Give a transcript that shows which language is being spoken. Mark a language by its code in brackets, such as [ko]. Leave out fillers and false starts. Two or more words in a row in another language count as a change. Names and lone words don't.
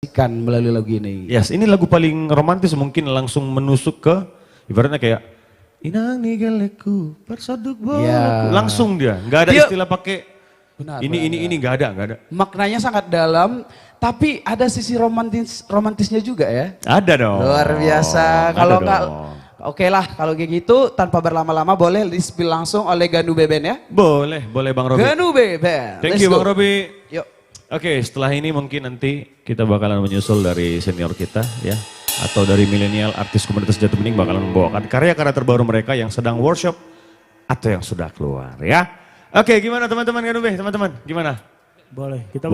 [id] Ikan melalui lagu ini. Yes, ini lagu paling romantis mungkin langsung menusuk ke ibaratnya kayak [bbc] inang nigeleku persoduk bolaku. [id] Ya. Langsung dia, nggak ada istilah pakai Benar, ini nggak ada. Maknanya sangat dalam, tapi ada sisi romantisnya juga ya. Ada dong. Luar biasa. Ada Kalau dong. nggak, oke lah kalau kayak gitu tanpa berlama-lama boleh di-spill langsung oleh Ganu Beben ya. Boleh Bang Robi. Ganu Beben. [en] Thank Let's you go. [id] Bang Robi. Yuk. Oke, setelah ini mungkin nanti kita bakalan menyusul dari senior kita ya. Atau dari milenial artis komunitas Jati Bening bakalan membawakan karya-karya terbaru mereka yang sedang workshop atau yang sudah keluar ya. Oke, gimana teman-teman Ganube? Teman-teman, gimana? Boleh, kita